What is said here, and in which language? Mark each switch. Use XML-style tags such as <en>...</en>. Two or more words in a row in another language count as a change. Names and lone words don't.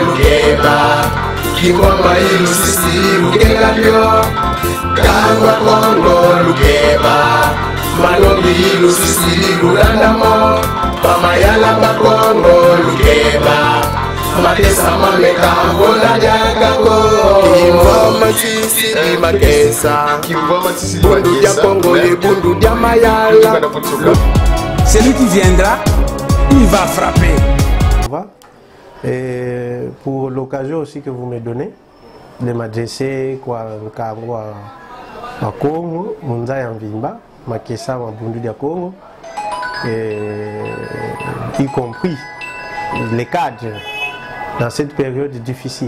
<kg>lukeba Kimfua mailu sisidi lukega pyo Kangwa Congo lukeba Malombi ilu sisidi lulandamo Pamayala bakongo lukeba Makesa mameka ngola jagako Kimvoma sisidi makesa Bundu dia Congo et bundu dia mayala.</kg> <fr>Celui qui viendra, il va frapper. Et pour l'occasion aussi que vous me donnez de m'adresser quoi à Congo, Munza Yamvimba, Makesa Mabundu dia Congo, y compris les cadres dans cette période difficile.</fr>